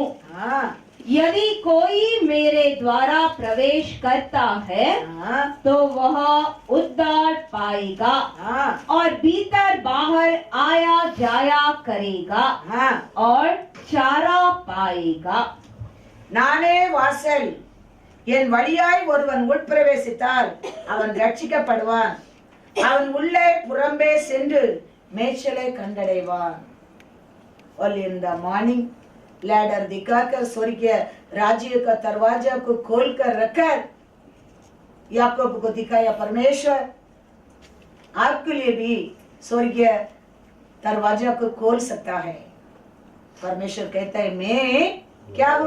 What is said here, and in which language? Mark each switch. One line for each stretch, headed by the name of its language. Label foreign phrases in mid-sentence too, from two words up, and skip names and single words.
Hindi: हाँ, यदि कोई मेरे द्वारा प्रवेश करता है हाँ, तो वह उद्धार पाएगा हाँ, और भीतर बाहर आया जाया करेगा हाँ। और चारा पाएगा।
Tamil: நானே வாசல், என் வழியாய் ஒருவன் உட்பிரவேசித்தால் அவன் ரட்சிக்கப்படுவான், அவன் உள்ளே புறம்பே சென்று மேய்ச்சலை கண்டடைவான்।
Hindi: और
English: in the morning
Hindi: लैडर दिखाकर स्वर्गीय राज्य का दरवाजा को खोलकर रखकर याकूब को दिखाया परमेश्वर आपके लिए भी स्वर्गीय दरवाजा को खोल सकता है। परमेश्वर कहता है मैं क्या हूँ?